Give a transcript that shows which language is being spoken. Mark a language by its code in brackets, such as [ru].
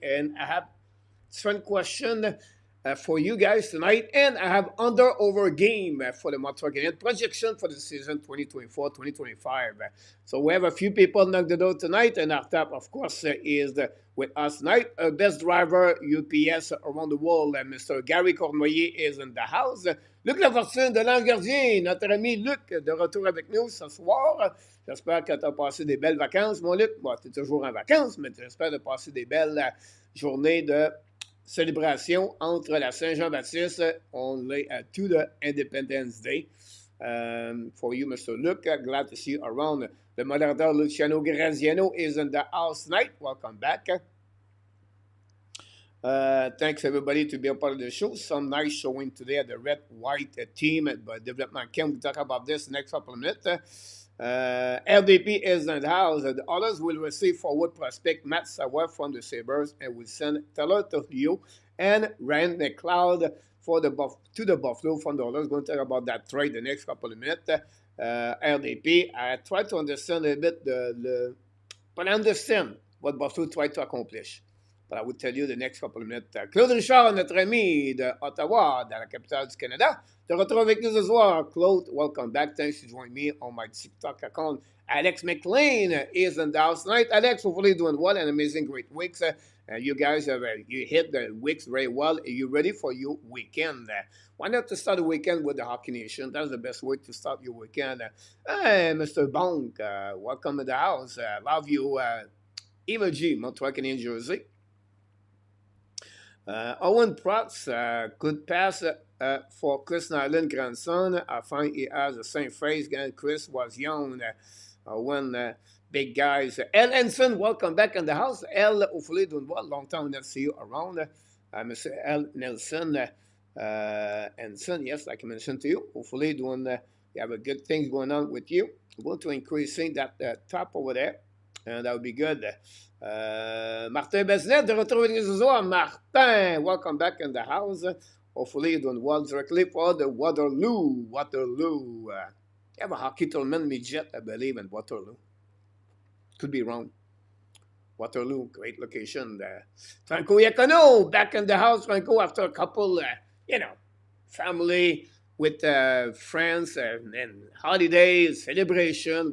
[en] And I have a fun question for you guys tonight, and I have under-over game for the Montreal Canadiens projection for the season 2024-2025. So we have a few people knock the door tonight, and our top, of course, is with us tonight. Best driver UPS around the world, Mr. Gary Cournoyer is in the house. [fr] Luc Lafortune de Langardien, notre ami Luc, de retour avec nous ce soir. J'espère que tu as passé des belles vacances, mon Luc. Bon, tu es toujours en vacances, mais j'espère de passer des belles journées de célébration entre la Saint-Jean-Baptiste [en] only to the Independence Day. For you, Mr. Luke, glad to see you around. The moderator Luciano Graziano is in the house tonight. Welcome back. Thanks everybody to be a part of the show. Some nice showing today at the red-white team at development camp. We'll talk about this next couple of minutes. LDP is in the house. The others will receive forward prospect Matt Savoy from the Sabres, and will send Taylor Toffio and Ryan McLeod to the Buffalo from the others. Going to talk about that trade the next couple of minutes. LDP, I try to understand a bit but I understand what Buffalo tried to accomplish. But I will tell you the next couple of minutes. [fr] Claude Richard, notre ami de Ottawa, dans la capitale du Canada, de retour avec nous ce soir. [en] Claude, welcome back. Thanks for joining me on my TikTok account. Alex McLean is in the house tonight. Alex, hopefully doing well and amazing, great weeks. You guys have you hit the weeks very well. Are you ready for your weekend? Why not to start the weekend with the Hockey Nation? That's the best way to start your weekend. Hey, Mr. Bonk, welcome to the house. Love you, Emoji, Montreal Canadiens jersey. Owen Protz, good pass for Chris Nyland, grandson. I find he has the same phrase. Again, Chris was young when big guys. El Ensign, welcome back in the house. El, hopefully doing well. Long time to see you around. Mr. El Nelson Ensign, yes, like I mentioned to you. Hopefully doing, you have a good things going on with you. We're going to increasing that top over there. And that would be good. [fr] Martin Besnet, de retour avec les Zozo. [en] Martin, welcome back in the house. Hopefully you're doing well directly for the Waterloo. Waterloo. You have a hockey tournament midget, I believe, in Waterloo. Could be wrong. Waterloo, great location there. Franco Iacono, back in the house, Franco, after a couple, family with friends and holidays, celebration.